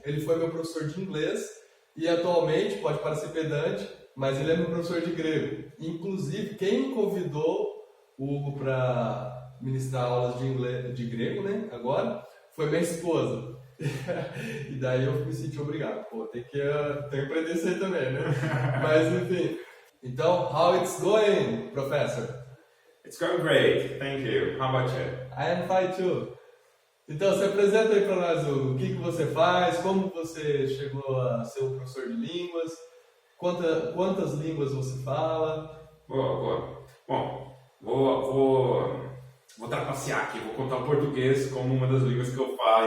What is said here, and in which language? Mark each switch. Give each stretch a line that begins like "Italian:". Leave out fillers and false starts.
Portuguese: Ele foi meu professor de inglês e atualmente, pode parecer pedante, mas ele é meu professor de grego. Inclusive, quem convidou o Hugo para ministrar aulas de inglês, de grego, né, agora, foi minha esposa. E daí eu me senti obrigado. Pô, tem que aprender isso aí também, né? Mas, enfim.
English: Então, how it's going, professor? It's going great, thank you. How about you? I am fine too.
Portuguese: Então, se apresenta aí para nós, Hugo. O que você faz, como você chegou a ser um professor de línguas, quantas línguas você fala. Boa. Bom, vou trapacear aqui, vou contar o português como uma das línguas que eu falo.